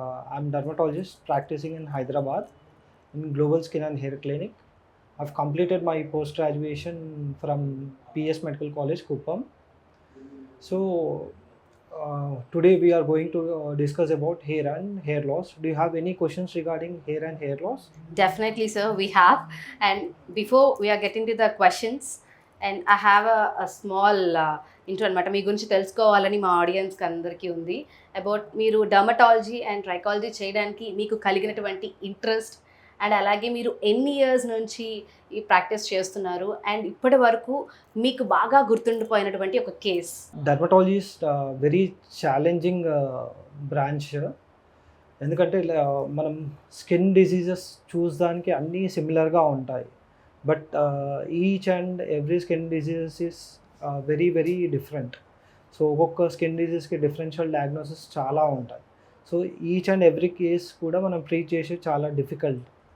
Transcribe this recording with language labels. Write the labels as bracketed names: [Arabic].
[English] I'm dermatologist practicing in Hyderabad in Global Skin and Hair Clinic. I've completed my post graduation from PS Medical College, Kuppam. So, today we are going to discuss about hair and hair loss. Do you have any questions regarding hair and hair loss? Definitely, sir, we have. And before we are getting to the questions, and I have a small intro [Telugu] అనమాట మీ గురించి తెలుసుకోవాలని మా ఆడియన్స్కి అందరికీ ఉంది about మీరు dermatology and trichology చేయడానికి మీకు కలిగినటువంటి ఇంట్రెస్ట్ అండ్ అలాగే మీరు ఎన్ని ఇయర్స్ నుంచి ఈ ప్రాక్టీస్ చేస్తున్నారు అండ్ ఇప్పటి వరకు మీకు బాగా గుర్తుండిపోయినటువంటి ఒక case. [English] Dermatology is very challenging branch. [Telugu] ఎందుకంటే మనం స్కిన్ డిసీజెస్ చూసడానికి అన్నీ సిమిలర్గా ఉంటాయి. [English] But each and every skin diseases is very very different. [Telugu] So ఒక్కొక్క స్కిన్ డిసీజ్కి డిఫరెన్షియల్ డయాగ్నోసిస్ చాలా ఉంటాయి. So each and every case కూడా మనం ట్రీట్ చేసి చాలా డిఫికల్ట్.